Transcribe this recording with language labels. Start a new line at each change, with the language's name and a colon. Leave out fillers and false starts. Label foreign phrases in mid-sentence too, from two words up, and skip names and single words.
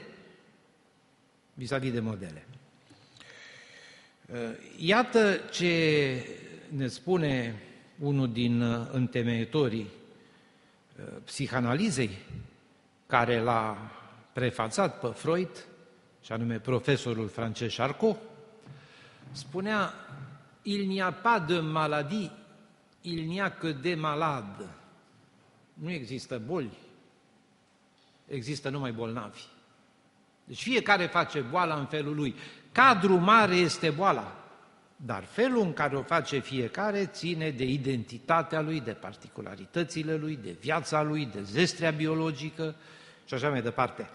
Romanian: Vis-a-vis de modele. Iată ce ne spune unul din întemeietorii psihanalizei, care l-a prefațat pe Freud, și anume profesorul Francesc Charcot, spunea:
French: il n'y a pas de maladie, il n'y a que des malades.
Romanian: Nu există boli, există numai bolnavi. Deci fiecare face boala în felul lui. Cadrul mare este boala, dar felul în care o face fiecare ține de identitatea lui, de particularitățile lui, de viața lui, de zestrea biologică și așa mai departe.